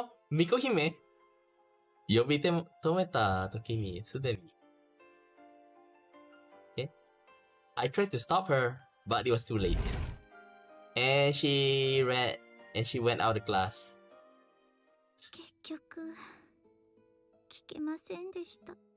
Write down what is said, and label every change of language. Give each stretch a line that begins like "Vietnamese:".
Japanese: 巫女姫呼び止めた時にすでに。
English: Okay? I tried to stop her, but it was too late. And she went out of class.
Japanese: 結局、聞けませんでした。